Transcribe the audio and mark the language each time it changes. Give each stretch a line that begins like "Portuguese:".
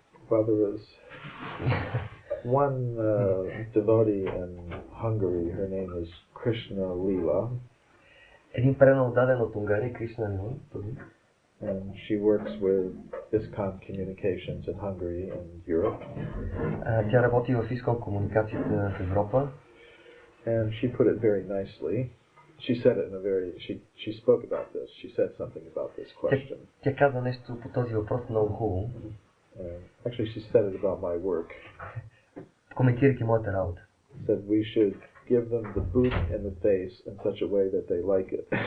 English: Well, there was one devotee in Hungary. Her name is Krishna Lila.
Bulgarian: Един преданно даден от Унгария, Кришна Лила,
English: And she works with ISKCON Communications in Hungary and Europe.
Bulgarian: Тя работи в ISKCON комуникацията в Европа.
English: And she put it very nicely. She said it in a very, she spoke about this. She said something about this question.
Bulgarian: Тя каза нещо по този въпрос много хубаво.
English: Actually, she said it about my work.
Bulgarian: Коментирайки моята работа.
English: Said we should give them the boot in the face in such a way that they like it.